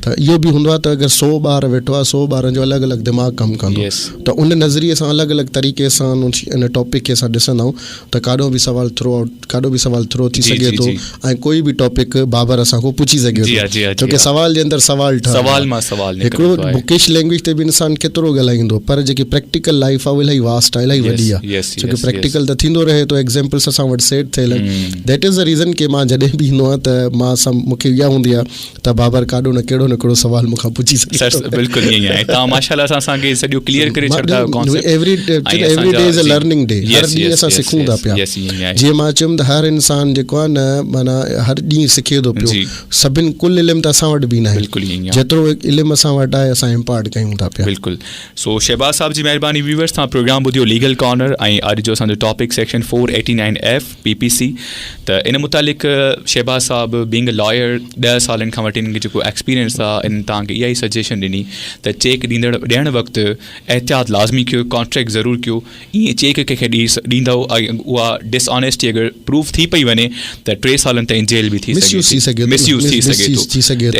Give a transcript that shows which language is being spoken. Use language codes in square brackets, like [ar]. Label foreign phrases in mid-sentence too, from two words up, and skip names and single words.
[sd] त इहो बि हूंदो आहे त अगरि 100 ॿार वेठो आहे, 100 ॿारनि जो अलॻि अलॻि दिमाग़ कमु कंदो, त उन नज़रिए सां अलॻि अलॻि तरीक़े सां इन टॉपिक खे असां ॾिसंदा आहियूं त काॾो बि सवाल थ्रो थी सघे थो ऐं कोई बि टॉपिक बाबर असां खां पुछी सघे थो, छोकी सवाल जे अंदरि सवाल हिकिड़ो [en] bookish language [sd] ते बि इंसानु केतिरो ॻाल्हाईंदो, पर जेकी [en] practical life [sd] आहे उहा इलाही वास्ट आहे, इलाही वॾी आहे. छोकी प्रैक्टिकल त थींदो रहे थो, एग्ज़ाम्पल्स असां वटि सेट थियल आहिनि. [en] that is the reason [sd] की मां जॾहिं बि ईंदो आहियां त मूंखे इहा हूंदी आहे त बाबर काॾो न कहिड़ो न कहिड़ो सवाल मूंखां पुछी सघे. बिल्कुलु ईअं आहे. तव्हां माशाल्लाह सां असांखे सॼो क्लियर करे छॾंदा आहियो कॉन्सेप्ट. [en] every day is a learning day. [sd] हर ॾींहुं असां सिखूं था पिया. जीअं मां चयुमि त हर इंसानु जेको आहे न माना हर ॾींहुं सिखे थो पियो. सभिनि कुल इल्मु त असां वटि बि न आहे, जेतिरो इल्मु असां वटि आहे असां इम्पार्ट कयूं था पिया. बिल्कुलु. सो शहबाज़ साहब जी महिरबानी. व्यूअर्स तव्हां प्रोग्राम ॿुधियो लीगल कॉर्नर ऐं अॼु जो असांजो टॉपिक सेक्शन 489F PPC. त इन मुतालिक़ शहबाज़ साहब [en] being a lawyer [sd] 10 सालनि खां वठी इन्हनि खे जेको एक्सपीरियंस आहे इन तव्हांखे इहा ई सजेशन ॾिनी त चेक ॾियण वक़्तु एहतियात लाज़मी कयो, कॉन्ट्रैक्ट ज़रूरु कयो. ईअं चेक कंहिंखे ॾींदव ऐं उहा डिसऑनेस्टी अगरि प्रूफ थी पई वञे त 3 सालनि ताईं जेल बि थी सघे, मिसयूज़ थी सघे थो.